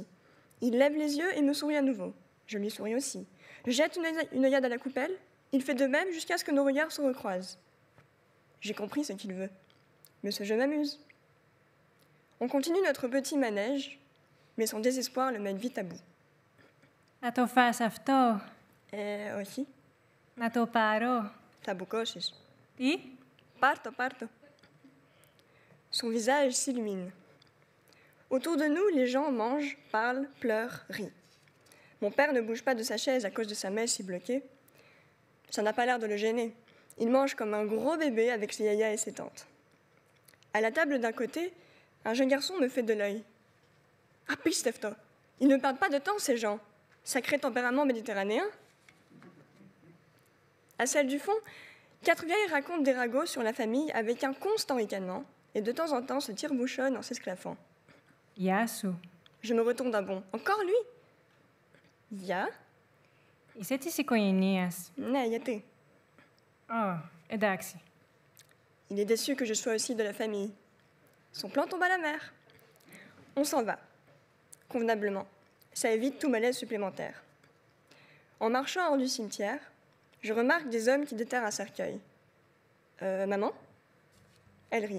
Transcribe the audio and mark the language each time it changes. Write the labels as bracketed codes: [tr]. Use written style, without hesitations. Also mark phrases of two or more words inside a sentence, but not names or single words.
[fr] Il lève les yeux et me sourit à nouveau. Je lui souris aussi. Je jette une œillade à la coupelle. Il fait de même jusqu'à ce que nos regards se recroisent. J'ai compris ce qu'il veut. Mais ce jeu m'amuse. On continue notre petit manège, mais son désespoir le mène vite à bout. [el] Να το φας αυτό. Όχι. Να το πάρω. Θα μπουκώσεις. Τι? Πάρτο. [fr] Son visage s'illumine. Autour de nous, les gens mangent, parlent, pleurent, rient. Mon père ne bouge pas de sa chaise à cause de sa mèche si bloquée. Ça n'a pas l'air de le gêner. Il mange comme un gros bébé avec ses yayas et ses tantes. À la table d'un côté, un jeune garçon me fait de l'œil. Ah, pistefto, ils ne perdent pas de temps, ces gens. Sacré tempérament méditerranéen. À celle du fond, 4 vieilles racontent des ragots sur la famille avec un constant ricanement et de temps en temps se tire-bouchonnent en s'esclaffant. Yasu. Je me retourne d'un bond. Encore lui? [el] Γεια. Είσαι της οικογένειας? Ναι, γιατί? Εντάξει. [fr] Il est déçu que je sois aussi de la famille. Son plan tombe à la mer. On s'en va. Convenablement. Ça évite tout malaise supplémentaire. En marchant hors du cimetière, je remarque des hommes qui déterrent un cercueil. Maman? Elle rit.